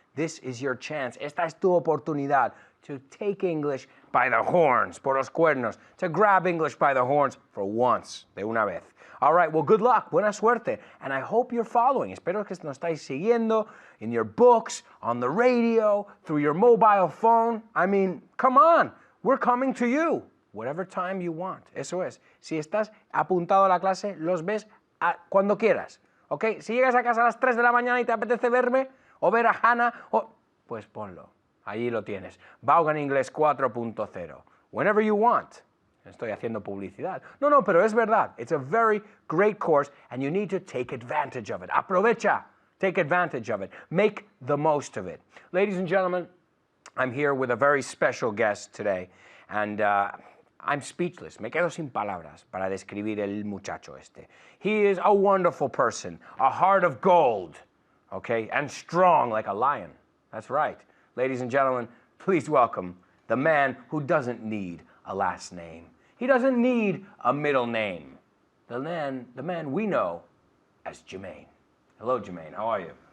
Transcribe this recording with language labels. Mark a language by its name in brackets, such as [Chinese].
[English] This is your chance. [Spanish] Esta es tu oportunidad [English] to take English by the horns, [Spanish] por los cuernos, [English] to grab English by the horns for once, [Spanish] de una vez. [English] All right, well, good luck, [Spanish] buena suerte, [English] and I hope you're following. [Spanish] Espero que nos estáis siguiendo [English] in your books, on the radio, through your mobile phone. I mean, come on, we're coming to you. Whatever time you want, [Spanish] eso es. Si estás apuntado a la clase, los ves cuando quieras, ¿ok? Si llegas a casa a las 3 de la mañana y te apetece verme, o ver a Hannah, pues ponlo. Allí lo tienes. [English] Vaughan Inglés 4.0. Whenever you want. [Spanish] Estoy haciendo publicidad. No, pero es verdad. [English] It's a very great course, and you need to take advantage of it. [Spanish] Aprovecha. [English] Take advantage of it. Make the most of it. Ladies and gentlemen, I'm here with a very special guest today, and I'm speechless. [Spanish] Me quedo sin palabras para describir el muchacho este. [English] He is a wonderful person, a heart of gold, okay, and strong like a lion. That's right. Ladies and gentlemen, please welcome the man who doesn't need a last name. He doesn't need a middle name. The man we know as Jermaine. Hello, Jermaine. How are you?